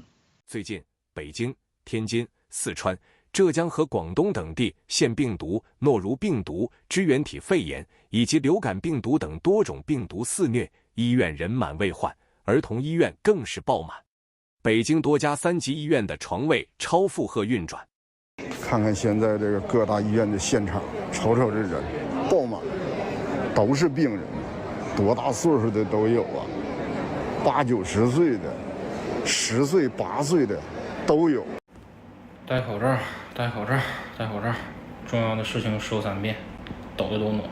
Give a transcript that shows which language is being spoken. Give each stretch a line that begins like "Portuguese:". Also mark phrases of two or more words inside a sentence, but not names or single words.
Chinese: 最近，北京、天津、四川、浙江和廣東等地腺病毒、諾如病毒、支原體肺炎以及流感病毒等多種病毒肆虐，醫院人滿為患，兒童醫院更是爆滿。北京多家3級醫院的床位超負荷運轉。看看現在這個各大醫院的現場，瞅瞅這人爆滿，都是病人，多大歲數的都有啊，8、90歲的，10歲、8歲的都有。戴口罩，戴口罩，戴口罩，重要的事情说3遍，抖的都挪。